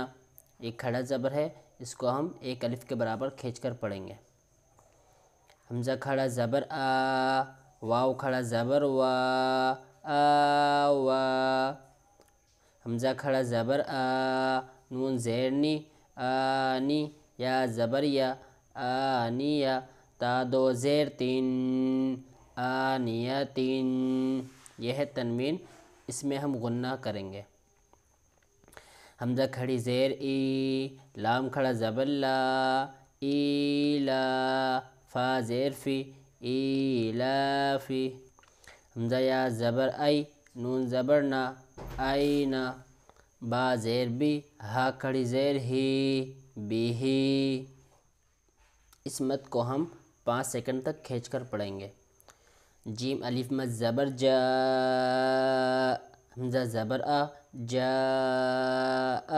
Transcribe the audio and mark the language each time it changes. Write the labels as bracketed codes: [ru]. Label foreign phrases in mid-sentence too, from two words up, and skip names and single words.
[ur] ایک کھڑا زبر ہے، اس کو ہم ایک الف کے برابر کھینچ کر پڑھیں گے۔ حمزہ کھڑا زبر آ، واو کھڑا زبر وا، آوا۔ حمزہ کھڑا زبر آ، نون زیر نی، آنی، یا زبر یا، آنیا۔ تا دو زیر تین، آنیتین۔ یہ ہے تنوین، اس میں ہم غنہ کریں گے۔ حمزہ کھڑی زیر ای، لام کھڑا زبر لا، ایلا۔ فا زیر فی، ایلافی۔ حمزہ یا زبر ای، نون زبر نا، اینا۔ با زیر بی، ہا کھڑی زیر ہی، بیہی۔ اس مد کو ہم 5 سیکنڈ تک کھینچ کر پڑھیں گے۔ جیم الف مد زبر جا، حمزہ زبر آ، جاء۔